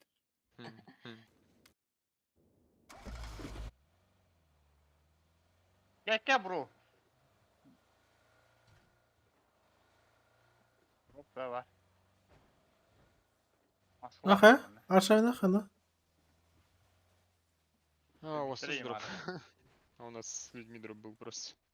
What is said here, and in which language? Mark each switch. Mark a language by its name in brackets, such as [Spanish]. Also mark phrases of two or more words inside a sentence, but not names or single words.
[Turkish] Хм, хм. Gel bro. Hop da var. Asıl [Russian] Ага. [Turkish] var bende. Ашайна хана. [Russian] А, у вас тоже Быстрее дроп. надо. А у нас с людьми дроп был просто.